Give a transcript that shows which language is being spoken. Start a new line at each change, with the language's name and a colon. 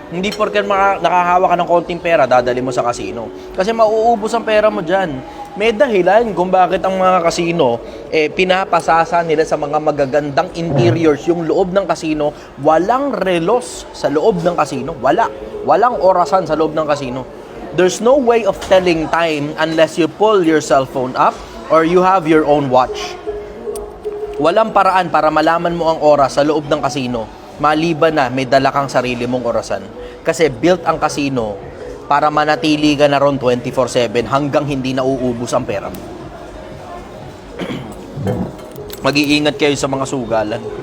Filipino: Hindi porket nakakahawa ka ng konting pera, dadali mo sa casino. Kasi mauubos ang pera mo dyan. May dahilan kung bakit ang mga casino, pinapasasa nila sa mga magagandang interiors yung loob ng casino. Walang relos sa loob ng casino. Walang orasan sa loob ng casino.
English: There's no way of telling time unless you pull your cell phone up or you have your own watch.
Filipino: Walang paraan para malaman mo ang oras sa loob ng casino, maliban na may dala kang sarili mong orasan. Kasi built ang casino para manatili ka na ron 24/7 hanggang hindi nauubos ang pera mo. Mag-iingat kayo sa mga sugalan.